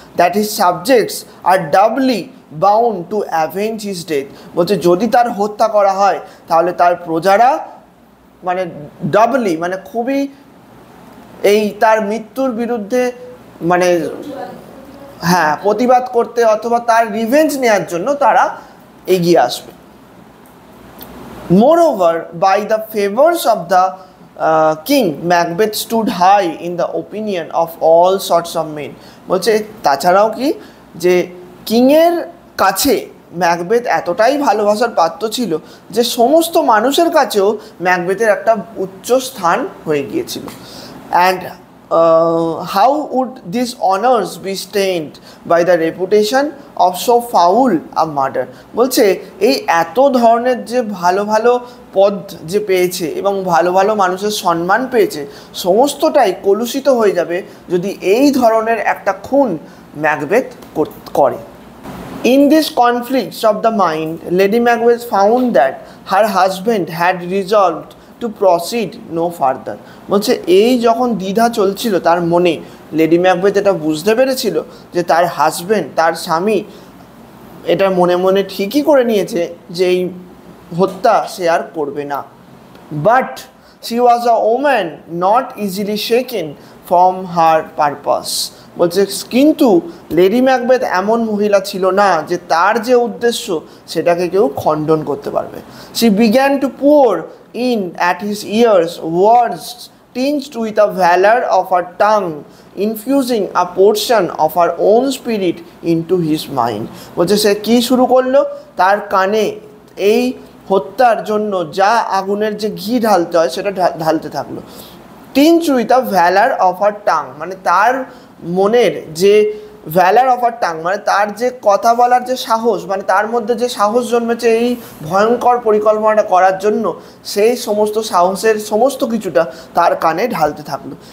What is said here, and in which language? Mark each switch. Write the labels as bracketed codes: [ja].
[en] that his subjects are doubly bound to avenge his death, [bn] বলছে যদি তার হত্যা করা হয় তাহলে তার প্রজারা মানে ডাবলি মানে খুবই এই তার মৃত্যুর বিরুদ্ধে মানে হ্যাঁ প্রতিবাদ করতে অথবা তার রিভেঞ্জ নেওয়ার জন্য তারা এগিয়ে আসবে। [en] Moreover, by the favors of the king, Macbeth stood high in the opinion of all sorts of men. [bn] বলছে তাছাড়াও কি যে কিংয়ের কাছে ম্যাকবেথ এতটাই ভালোবাসার পাত্র ছিল যে সমস্ত মানুষের কাছেও ম্যাকবেথের একটা উচ্চ স্থান হয়ে গিয়েছিল। [en] And how would these honors be stained by the reputation of so foul a murder? [bn] বলছে এই এত ধরনের যে ভালো ভালো পদ যে পেয়েছে এবং ভালো ভালো মানুষের সম্মান পেয়েছে, সমস্তটাই কলুষিত হয়ে যাবে যদি এই ধরনের একটা খুন ম্যাকবেথ করে। [en] In these conflicts of the mind, Lady Macbeth found that her husband had resolved to proceed no further. [bn] বলছে এই যখন দ্বিধা চলছিল তার মনে, লেডি ম্যাকবেথ এটা বুঝতে পেরেছিল যে তার হাজব্যান্ড, তার স্বামী এটা মনে মনে ঠিকই করে নিয়েছে যে এই হত্যা সে আর করবে না। [en] But she was a woman not easily shaken from her purpose. [bn] বলছে কিন্তু লেডি ম্যাকবেথ এমন মহিলা ছিল না যে তার যে উদ্দেশ্য সেটাকে কেউ খণ্ডন করতে পারবে। [en] She began to pour in at his ears words tinged with the valor of her tongue, infusing a portion of her own spirit into his mind. [bn] বলছে সে কি শুরু করলো, তার কানে এই হত্যার জন্য যা আগুনের যে ঘি ঢালতে হয় সেটা ঢালতে থাকলো। [en] tinged with the valor of her tongue, [bn] মানে তার মনের যে ভ্যালার অফ আর টাং মানে তার যে কথা বলার যে সাহস, মানে তার মধ্যে যে সাহস জন্মেছে এই ভয়ঙ্কর পরিকল্পনাটা করার জন্য, সেই সমস্ত সাহসের সমস্ত কিছুটা তার কানে ঢালতে থাকলো।